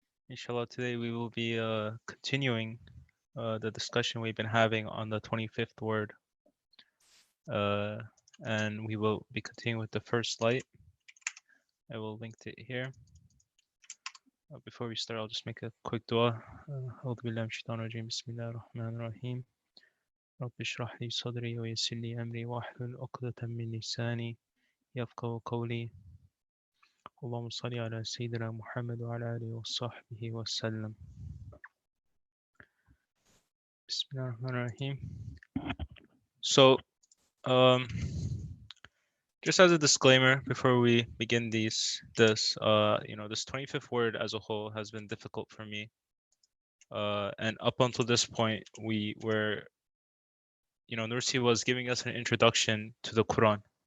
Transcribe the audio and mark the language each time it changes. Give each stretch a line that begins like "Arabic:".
English: Inshallah, today we will be continuing the discussion we've been having on the 25th word, uh, and we will be continuing with the first light. I will link it here. Before we start, I'll just make a quick dua.
Arabic: أعوذ بالله من الشيطان الرجيم بسم الله الرحمن الرحيم رب اشرح لي صدري ويسر لي أمري واحلل عقدة من لساني يفقهوا قولي اللهم صل على سيدنا محمد وعلى آله وصحبه وسلم. Bismillahirrahmanirrahim.
English: So, um, just as a disclaimer before we begin this 25th word as a whole has been difficult for me. And up until this point, Nursi was giving us an introduction to the Quran.